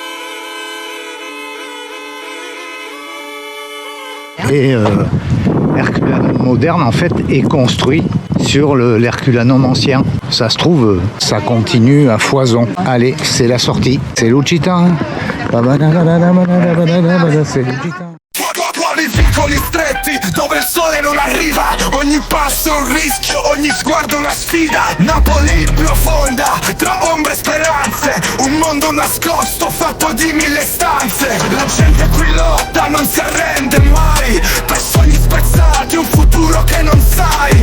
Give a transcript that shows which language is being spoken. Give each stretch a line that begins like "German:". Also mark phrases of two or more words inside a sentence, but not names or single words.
French: Et l'Herculanum moderne, en fait, est construit sur l'Herculanum ancien. Ça se trouve, ça continue à foison. Allez, c'est la sortie. C'est Lucita. C'est Lucita.
Italian: Quali vicoli stretti dove il sole non arriva, ogni passo è un rischio, ogni sguardo una sfida. Napoli profonda, tra ombre e speranze, un mondo nascosto fatto di 1000 stanze. La gente qui lotta, non si arrende mai, per sogni spezzati, un futuro che non sai.